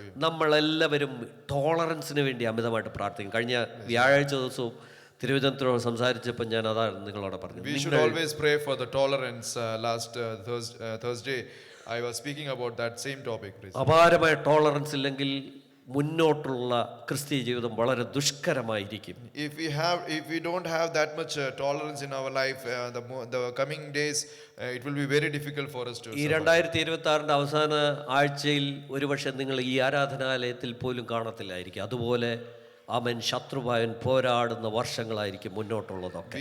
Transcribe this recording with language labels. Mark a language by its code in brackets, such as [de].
[ml] നമ്മളെല്ലാവരും ടോളറൻസിന് വേണ്ടി അമിതമായിട്ട് പ്രാർത്ഥിക്കും. കഴിഞ്ഞ വ്യാഴാഴ്ച ദിവസവും തിരുവനന്തപുരത്തോട് സംസാരിച്ചപ്പോൾ ഞാൻ അതാണ് നിങ്ങളോട് പറഞ്ഞു. [en] We should always pray for the tolerance. Last Thursday I was speaking about that same topic. [ml] അപാരമായ ടോളറൻസ് ഇല്ലെങ്കിൽ മുന്നോട്ടുള്ള ക്രിസ്തീയ ജീവിതം വളരെ ദുഷ്കരമായിരിക്കും. [en] If we don't have that much tolerance in our life, the coming days, it will be very difficult for us to. [ml] ഈ 2026 അവസാന ആഴ്ചയിൽ ഒരുപക്ഷെ നിങ്ങൾ ഈ ആരാധനാലയത്തിൽ പോലും കാണത്തില്ലായിരിക്കും. അതുപോലെ ശത്രുവായൻ പോരാടുന്ന വർഷങ്ങളായിരിക്കും മുന്നോട്ടുള്ളതൊക്കെ.